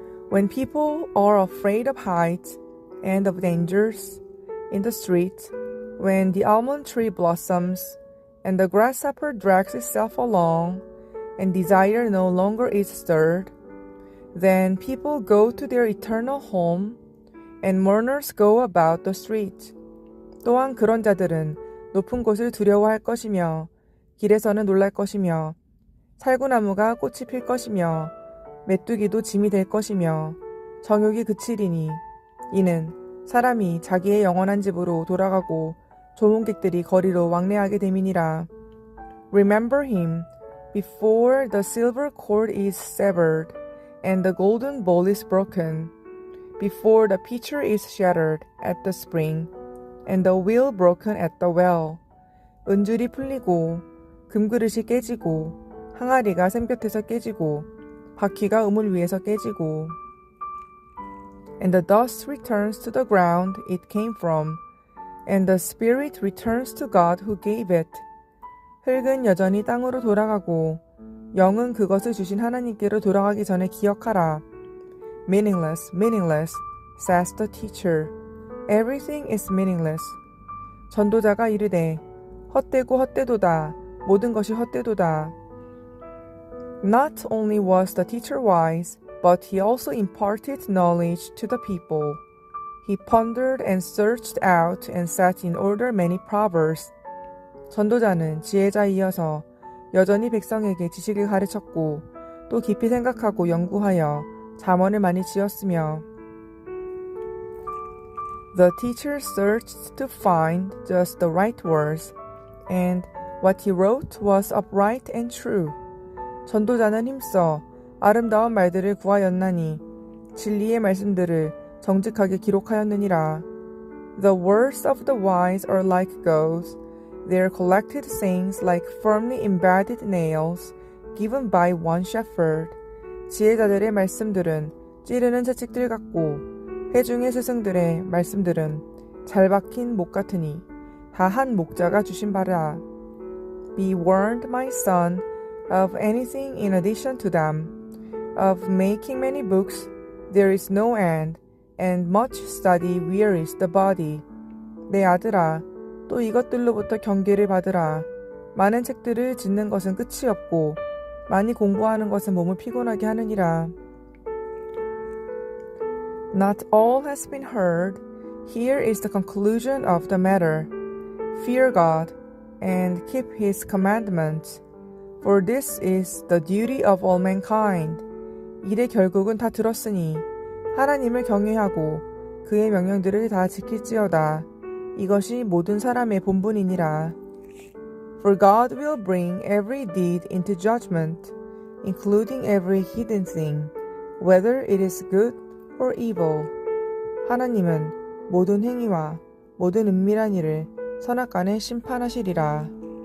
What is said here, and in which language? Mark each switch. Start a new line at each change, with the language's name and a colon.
English: When people are afraid of heights and of dangers in the street, when the almond tree blossoms and the grasshopper drags itself along and desire no longer is stirred, then people go to their eternal home and mourners go about the street.
Korean: 또한 그런 자들은 높은 곳을 두려워할 것이며 길에서는 놀랄 것이며 살구나무가 꽃이 필 것이며 메뚜기도 짐이 될 것이며 정욕이 그치리니 이는 사람이 자기의 영원한 집으로 돌아가고 조문객들이 거리로 왕래하게 됨이니라.
English: Remember him before the silver cord is severed and the golden bowl is broken, before the pitcher is shattered at the spring and the wheel broken at the well.
Korean: 은줄이 풀리고 금그릇이 깨지고 항아리가 샘곁에서 깨지고 바퀴가 우물 위에서 깨지고.
English: And the dust returns to the ground it came from, and the spirit returns to God who gave it.
Korean: 흙은 여전히 땅으로 돌아가고 영은 그것을 주신 하나님께로 돌아가기 전에 기억하라.
English: Meaningless, meaningless, says the teacher. Everything is meaningless.
Korean: 전도자가 이르되 헛되고 헛되도다. 모든 것이 헛되도다.
English: Not only was the teacher wise, but he also imparted knowledge to the people. He pondered and searched out and set in order many proverbs.
Korean: 전도자는 지혜자이어서 여전히 백성에게 지식을 가르쳤고 또 깊이 생각하고 연구하여 잠언을 많이 지었으며.
English: The teacher searched to find just the right words, and what he wrote was upright and true.
Korean: 전도자는 힘써 아름다운 말들을 구하였나니 진리의 말씀들을 정직하게 기록하였느니라.
English: The words of the wise are like gold, their collected sayings like firmly embedded nails, given by one shepherd.
Korean: 지혜자들의 말씀들은 찌르는 채찍들 같고 회중의 스승들의 말씀들은 잘 박힌 목 같으니 다 한 목자가 주신 바라.
English: Be warned, my son, of anything in addition to them. Of making many books, there is no end, and much study wearies the body.
Korean: 내 아들아, 또 이것들로부터 경계를 받으라. 많은 책들을 짓는 것은 끝이 없고 많이 공부하는 것은 몸을 피곤하게 하느니라.
English: Not all has been heard. Here is the conclusion of the matter. Fear God and keep his commandments, for this is the duty of all mankind.
Korean: 일의 결국은 다 들었으니 하나님을 경외하고 그의 명령들을 다 지킬지어다. 이것이 모든 사람의 본분이니라.
English: For God will bring every deed into judgment, including every hidden thing, whether it is good or evil.
Korean: 하나님은 모든 행위와 모든 은밀한 일을 선악간에 심판하시리라.